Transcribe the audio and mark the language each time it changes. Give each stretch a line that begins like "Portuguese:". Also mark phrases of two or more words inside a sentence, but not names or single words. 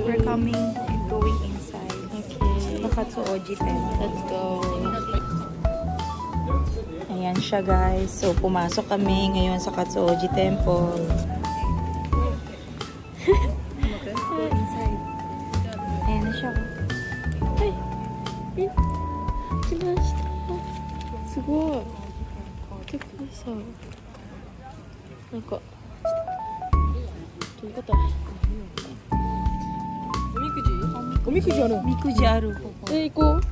English: We're coming and going inside. Okay. The Katsuoji Temple. Let's go.
Filipino: Ayan siya, guys. So, pumasok kami ngayon sa Katsuoji Temple. Inside. Ayan na siya. Ay!
Japanese: Kimashita. Sugoi. Kekisa. なんか。どういうこと? おみくじある。みくじある。行こう。